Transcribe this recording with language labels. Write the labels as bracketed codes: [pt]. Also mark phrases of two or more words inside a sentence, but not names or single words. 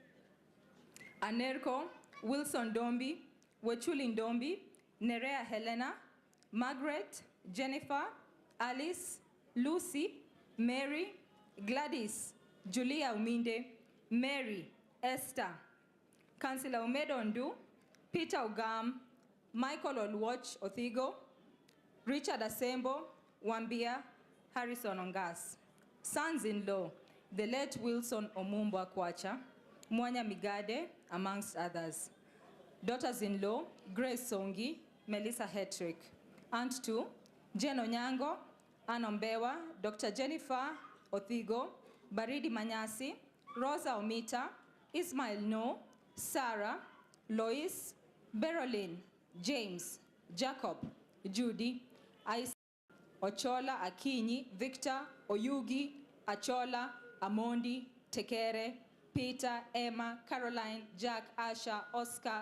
[en] Anerko, Wilson Dombi, Wechuli Ndombi, Nerea Helena, Margaret, Jennifer, Alice, Lucy, Mary, Gladys, Julia Uminde, Mary, Esther, Councillor Umedo Ndu, Peter Ogam, Michael Olwach Othigo, Richard Asembo, Wambia, Harrison Ongas. Sons-in-law, the late Wilson Omumbo Akwacha, Mwanya Migade, amongst others. Daughters-in-law, Grace Songi, Melissa Hetrick. Aunt 2, Jen Onyango, Ann Ombewa, Dr. Jennifer Othigo, Baridi Manyasi, Rosa Omita, Ismail No, Sarah, Lois, Berolyn, James, Jacob, Judy, Isa, Ochola, Akinyi, Victor, Oyugi, Achola, Amondi, Tekere, Peter, Emma, Caroline, Jack, Asha, Oscar,